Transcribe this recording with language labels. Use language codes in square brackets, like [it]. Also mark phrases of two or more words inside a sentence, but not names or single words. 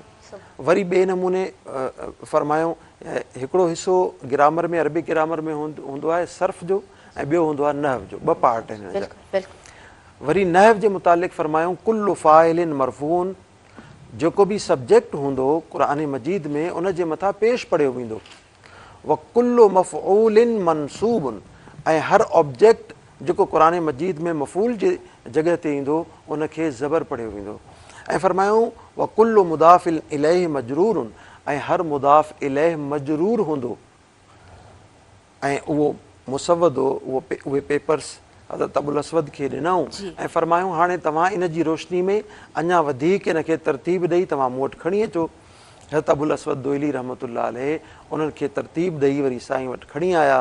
[sd] वरी ॿिए नमूने फ़रमायूं, हिकिड़ो हिसो ग्रामर में अरबी ग्रामर में हूंदो आहे सर्फ़ जो ऐं ॿियो हूंदो आहे नहव जो, 2 पार्ट आहिनि। वरी नहव जे मुतालिक़ फ़रमायूं, [ar] كل فاعل مرفوع, [sd] जेको बि सब्जेक्ट हूंदो क़ुरान मजीद में उन जे मथां पेश पढ़ियो वेंदो। [ar] وكل مفعول منصوب, [sd] ऐं हर ऑब्जेक्ट जेको क़ुरान मजीद में मफ़ूल जे जॻह ते ईंदो उनखे ज़बर पढ़ियो वेंदो। ऐं फ़रमायूं, [ar] وكل مضاف إليه مجرور, [sd] ऐं हर मुदाफ़ इलैहि मजरूर हूंदो ऐं उहो मुसवद हो। उहे पेपर्स हज़रत अबुल असवद खे ॾिनऊं ऐं फ़रमायूं, हाणे तव्हां इन जी रोशनी में अञा वधीक इन खे तरतीब ॾेई तव्हां मूं वटि खणी अचो। हज़रत अबुल असवद दुइली [ar] رحمة الله عليه [sd] उन्हनि खे तरतीब ॾेई वरी साईं वटि खणी आया।